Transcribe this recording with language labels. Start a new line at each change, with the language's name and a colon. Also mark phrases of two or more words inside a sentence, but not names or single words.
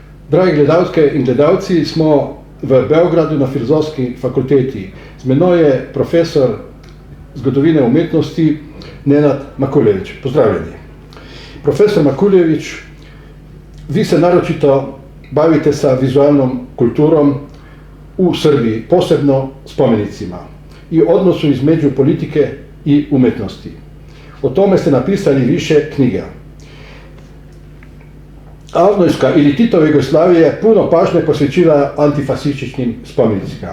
Slovenian: Dragi gledalke in gledalci, smo v Beogradu na Filozofski fakulteti. Z menoj je profesor zgodovine umetnosti Nenad Makuljević. Pozdravljeni.
Serbian: Profesor Makuljević, vi se naročito bavite sa vizualnom kulturom u Srbiji, posebno spomenicima i odnosu između politike i umetnosti. O tome ste napisali više knjiga. Avnojska ili Titova Jugoslavija je puno pažnje posvećila antifasističkim spomenicima.